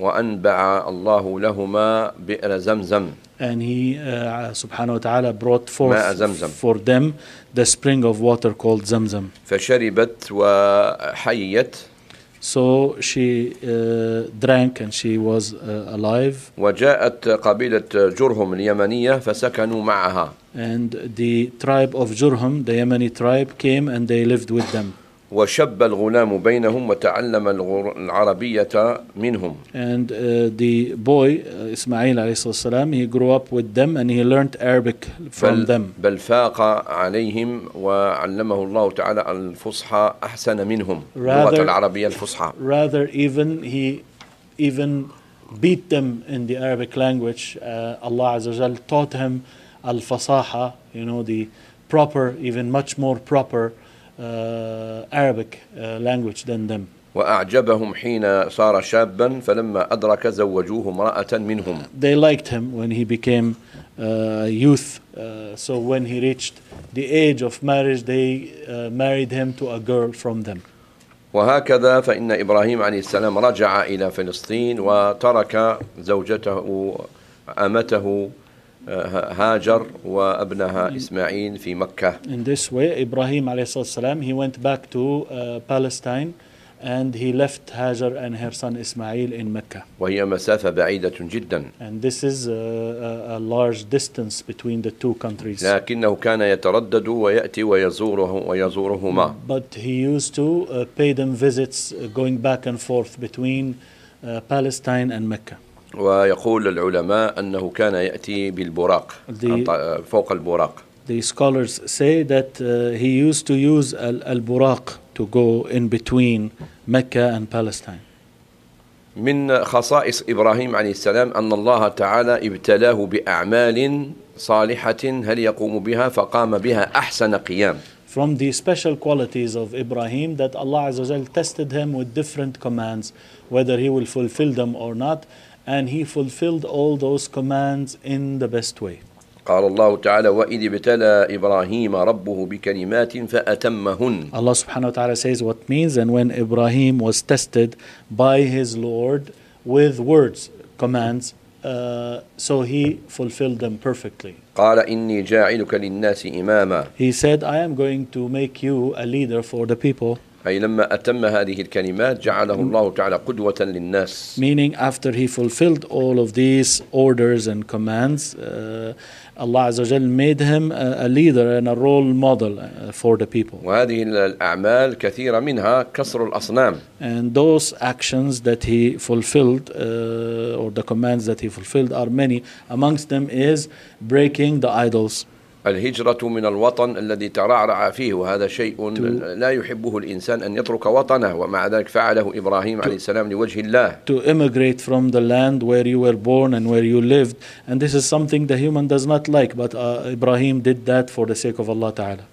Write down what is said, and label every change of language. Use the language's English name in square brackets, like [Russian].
[Arabic] وأنبع الله لهما بئر زمزم [English] and he [Arabic] سبحانه وتعالى [English] brought forth for them the spring of water called Zamzam [Arabic] فشربت وحيت [English] so she drank and she was alive [Arabic] وجاءت قبيلة جرهم اليمنية فسكنوا معها [English] and the tribe of Jurhum the Yemeni tribe came and they lived with them [Arabic] وشب الغلام بينهم وتعلم العربية منهم [English] and the boy إسماعيل [Arabic] عليه الصلاة والسلام [English] he grew up with them and he learned Arabic from them [Arabic] بل فاق عليهم وعلمه الله تعالى الفصحى أحسن منهم [English] rather, [Arabic] لغة العربية الفصحى [English] rather even he even beat them in the Arabic language Allah [Arabic] عز وجل [English] taught him [Arabic] الفصاحة [English] you know the proper even much more proper Arabic language than them. [Arabic] وأعجبهم حين صار شابا فلما أدرك زوجوه امرأة منهم. [English] They liked him when he became youth. So when he reached the age of marriage, they married him to a girl from them. [Arabic] وهكذا فإن إبراهيم عليه السلام رجع إلى فلسطين وترك زوجته أمته. هاجر وأبنها إسماعيل في مكة. [English] In this way, Ibrahim [Arabic] عليه الصلاة والسلام, [English] he went back to Palestine, And he left Hajar and her son Ismail in Mecca. [Arabic] وهي مسافة بعيدة جدا. [English] And this is a large distance between the two countries. [Arabic] لكنه كان يتردد ويأتي ويزوره ويزورهما. [English] But he used to pay them visits going back and forth between Palestine and Mecca. [Arabic] ويقول العلماء أنه كان يأتي بالبراق فوق البراق. [English] The scholars say that he used to use al-buraq to go in between Mecca and Palestine. [Arabic] من خصائص إبراهيم عليه السلام أن الله تعالى ابتلاه بأعمال صالحة هل يقوم بها فقام بها أحسن قيام. [English] From the special qualities of Ibrahim that Allah [Arabic] عز وجل [English] tested him with different commands, whether he will fulfill them or not, and he fulfilled all those commands in the best way. [Arabic] قال الله تعالى وإذ ابتلى إبراهيم ربه بكلمات فأتمهن. [English] Allah [Arabic] سبحانه وتعالى [English] says what means and when Ibrahim was tested by his Lord with words, commands, so he fulfilled them perfectly. [Arabic] قال إني جاعلك للناس إماما. [English] He said I am going to make you a leader for the people. [Arabic] أي لما أتم هذه الكلمات جعله الله تعالى قدوة للناس. [English] Meaning after he fulfilled all of these orders and commands, Allah [Arabic] عز وجل [English] made him a leader and a role model for the people. [Arabic] وهذه الأعمال كثيرة منها كسر الأصنام. [English] And those actions that he fulfilled or the commands that he fulfilled are many. Amongst them is breaking the idols. [Arabic] الهجرة من الوطن الذي ترعرع فيه وهذا شيء لا يحبه الإنسان أن يترك وطنه ومع ذلك فعله إبراهيم عليه السلام لوجه الله. [English] To immigrate from the land where you were born and where you lived, and this is something the human does not like, but Ibrahim did that for the sake of Allah تعالى.